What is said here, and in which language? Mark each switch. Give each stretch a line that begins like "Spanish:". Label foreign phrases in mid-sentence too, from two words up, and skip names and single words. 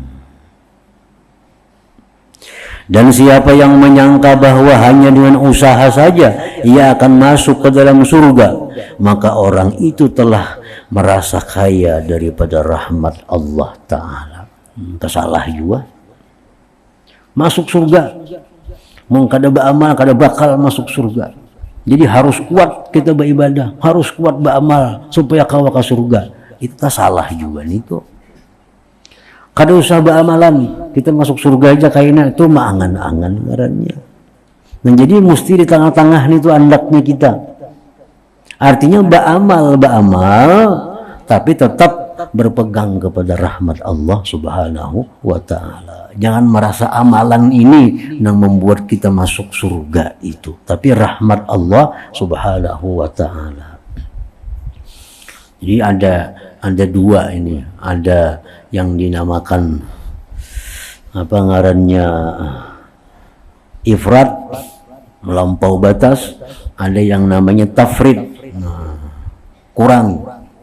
Indonesian: Dan siapa yang menyangka bahwa hanya dengan usaha saja ia akan masuk ke dalam surga, maka orang itu telah merasa kaya daripada rahmat Allah Ta'ala. Kesalah juga.
Banjar: Masuk surga, mau kada beramal kada bakal masuk surga.
Indonesian: Jadi harus kuat kita beribadah, harus kuat beramal supaya kawa ke surga. Itu salah juga nih itu.
Banjar: Kada usah beramalan, kita masuk surga aja kayaknya itu maangan-angan ngarannya. Nah, jadi mesti di tengah-tengah itu andaknya kita.
Indonesian: Artinya beramal, tapi tetap berpegang kepada rahmat
Arabic: Allah Subhanahu wa Ta'ala.
Indonesian: Jangan merasa amalan ini yang membuat kita masuk surga itu, tapi rahmat
Arabic: Allah Subhanahu wa Ta'ala.
Indonesian: Jadi ada dua ini, ada yang dinamakan apa ngarannya ifrat, melampau batas, ada yang namanya tafrid, kurang.